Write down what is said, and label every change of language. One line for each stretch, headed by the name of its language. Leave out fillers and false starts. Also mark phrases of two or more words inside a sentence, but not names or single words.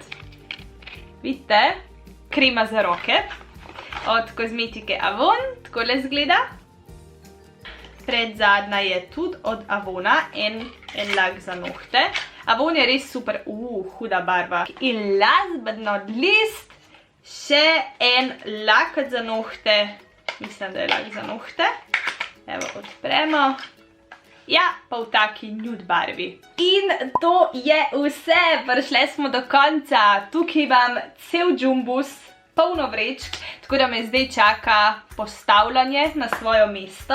Slovenian: Vidite, krema za roke od kozmetike Avon, takole zgleda. Predzadnja je tudi od Avona, en lak za nohte. Avon je res super, huda barva.
English: In last but not least,
Slovenian: še en lakat za nohte mislim, da je lahko za nohte. Evo, odpremo. Ja, pa v taki nude barvi. In to je vse, prišli smo do konca. Tukaj imam cel džumbus, polno vrečk, tako da me zdaj čaka postavljanje na svojo mesto.